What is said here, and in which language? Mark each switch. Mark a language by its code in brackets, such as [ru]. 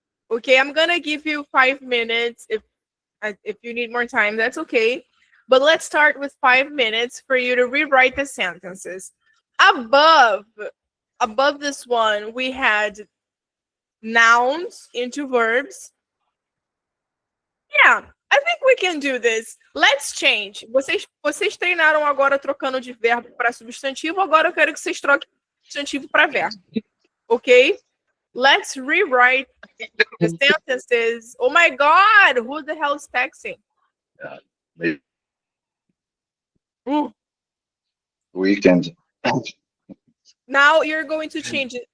[en] Okay, I'm gonna give you 5 minutes. If you need more time, that's okay. But let's start with 5 minutes for you to rewrite the sentences. Above this one, we had nouns into verbs. Yeah, I think we can do this. Let's change. [pt] Vocês treinaram agora trocando de verbo para substantivo, agora eu quero que vocês troquem substantivo para verbo. [en] Okay? Let's rewrite the sentences. Oh my God, who the hell is texting? Weekend. Now you're going to change it.